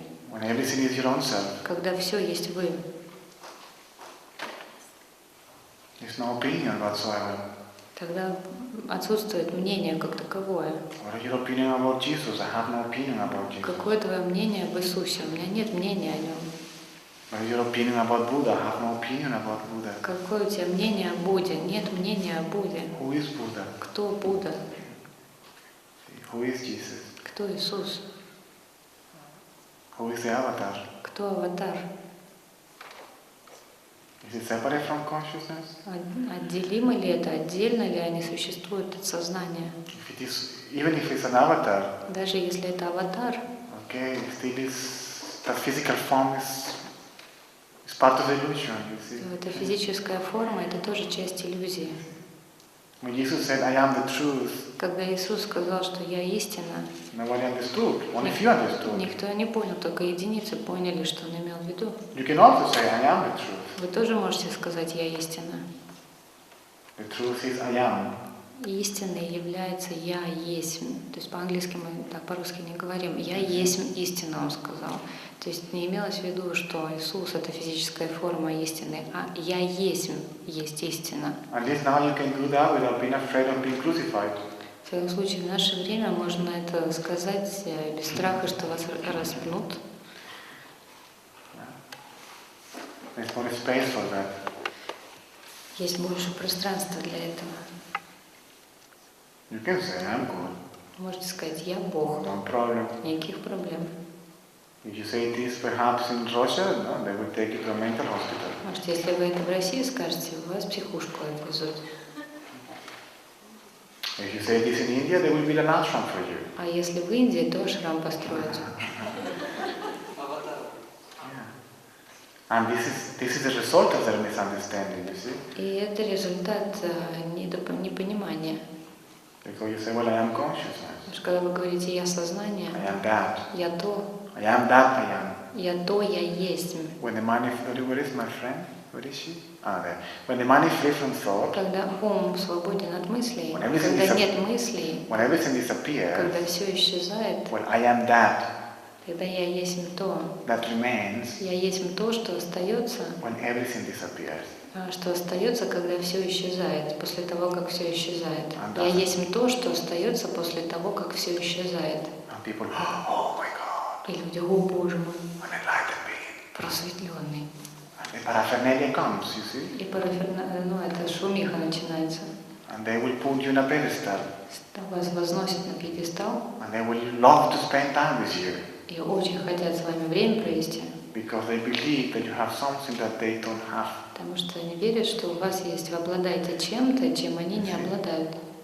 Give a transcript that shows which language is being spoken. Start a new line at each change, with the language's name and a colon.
English: When everything is your own self,
Russian: Когда все есть вы.
English: there's no opinion whatsoever.
Russian: Тогда отсутствует мнение как таковое.
English: What is your opinion about Jesus? I have no opinion about Jesus.
Russian: Какое твое мнение об Иисусе? У меня нет мнения о нем.
English: What is your opinion about Buddha? I have no opinion about Buddha.
Russian: Какое у тебя мнение о Будде? Нет мнения о Будде.
English: Who is Buddha?
Russian: Кто Будда?
English: Who is Jesus?
Russian: Кто Иисус?
English: Who is the avatar?
Russian: Кто аватар?
English: Is it separate from consciousness?
Russian: Отделимы ли это? Отдельно ли они существуют от сознания?
English: If it is, even if it's an avatar,
Russian: Даже если это аватар,
English: okay, still is that physical form is part of the illusion. You see?
Russian: то эта физическая форма — это тоже часть иллюзии.
English: When Jesus said, "I am the truth,"
Russian: Когда Иисус сказал, что «Я истина»,
English: nobody understood. Only few understood.
Russian: никто не понял, только единицы поняли, что он имел в виду.
English: You can also say, "I am the truth."
Russian: Вы тоже можете сказать «Я истина».
English: The truth is, I am.
Russian: Истиной является «Я есть». То есть по-английски мы так по-русски не говорим. «Я есть истина», он сказал. То есть не имелось в виду, что Иисус — это физическая форма истины, а «Я есть истина».
English: At least now you can do that without being afraid of being crucified.
Russian: В всяком случае, в наше время можно это сказать без страха, что вас распнут.
English: There's more space for that.
Russian: Есть больше пространства для этого.
English: You can say, I'm good,
Russian: Можете сказать, я Бог,
English: no problem.
Russian: никаких проблем.
English: If you say this perhaps in Russia, no, they will take you to a mental hospital.
Russian: Может, если вы это в России скажете, вас в психушку отвезут.
English: If you say this in India, they will build an ashram for you.
Russian: А если в Индии, то ашрам построят. Аватар.
English: And this is the result of their misunderstanding, you see.
Russian: И это результат непонимания.
English: Because you say, well, I am consciousness.
Russian: Потому что когда вы говорите «я сознание»,
English: I am that.
Russian: «я то»,
English: I am that I am.
Russian: «я то, я есть».
English: When the mind, where is my friend? Where is she? Ah, there. When the mind is free from thought,
Russian: Когда ум свободен от мыслей,
English: When everything
Russian: когда
English: disap-
Russian: нет мыслей,
English: when everything disappears,
Russian: когда все исчезает,
English: well, I am that.
Russian: тогда я есть то.
English: That remains
Russian: Я есть то, что остается,
English: when everything disappears.
Russian: что остается, когда все исчезает, после того, как все исчезает. А, Я да. есть то, что остается после того, как все исчезает.
English: And people, oh my God,
Russian: И люди, о Боже мой,
English: an enlightened being.
Russian: просветленный.
English: And the paraphernalia comes, you see,
Russian: И это шумиха начинается.
English: and they will put you in a pedestal,
Russian: Вас возносят на пьедестал
English: and they will love to spend time with you,
Russian: и очень хотят с вами время провести,
English: because they believe that you have something that they don't have.
Russian: потому что они верят, что у вас есть, вы обладаете чем-то, чем они не обладают.